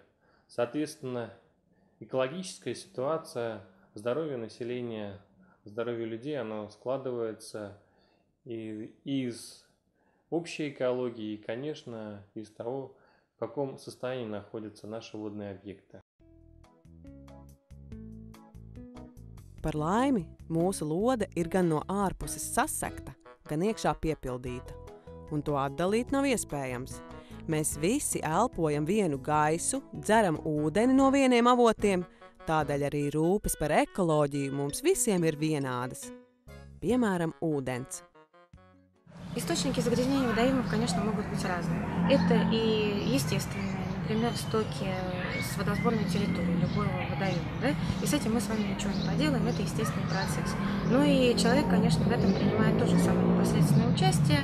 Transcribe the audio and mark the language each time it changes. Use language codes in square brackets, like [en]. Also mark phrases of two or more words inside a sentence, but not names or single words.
[ru] Соответственно, экологическая ситуация, здоровье населения, здоровье людей, оно складывается из общей экологии и, конечно, из того, в каком состоянии находятся наши водные объекты. [lv] Par laimi, mūsu lode ir gan no ārpuses sasegta, gan iekšā piepildīta, un to atdalīt nav iespējams. Mēs visi elpojam vienu gaisu, dzeram ūdeni no vieniem avotiem, tādēļ arī rūpes par ekoloģiju mums visiem ir vienādas. Piemēram, ūdens. [ru] Источники загрязнения водоемов, конечно, могут быть разные. Это и естественные, например, стоки с водосборной территории любого водоема. Да? И с этим мы с вами ничего не поделаем, это естественный процесс. Ну и человек, конечно, в этом принимает тоже самое непосредственное участие.